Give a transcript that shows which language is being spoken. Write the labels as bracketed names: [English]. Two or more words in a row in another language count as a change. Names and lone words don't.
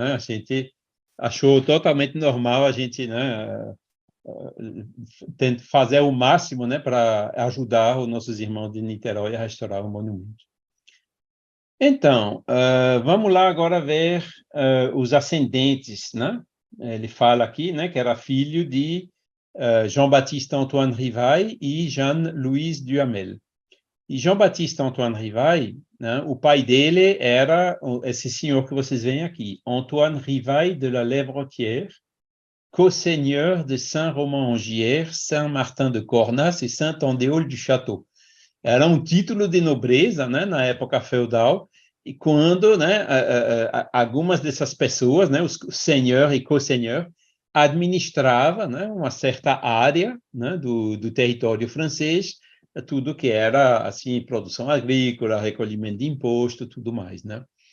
[Portuguese] A gente achou totalmente normal a gente, né, fazer o máximo, né, para ajudar os nossos irmãos de Niterói a restaurar o monumento. Então, vamos lá agora ver os ascendentes, né? Ele fala aqui, né, que era filho de Jean-Baptiste Antoine Rivail e Jean-Louis Duhamel. E Jean-Baptiste Antoine Rivail, né, o pai dele era esse senhor que vocês veem aqui, Antoine Rivail de la Lèvrotière, [French] co-seigneur de [Portuguese] Saint-Romain-en-Gier, Saint-Martin de Cornas e Saint-Andéol du Château. Era um título de nobreza, né, na época feudal, e quando, né, algumas dessas pessoas, né, os senhor e co-senhor, administrava, né, uma certa área, né, do território francês, tudo que era assim produção agrícola, recolhimento de imposto, tudo mais, né?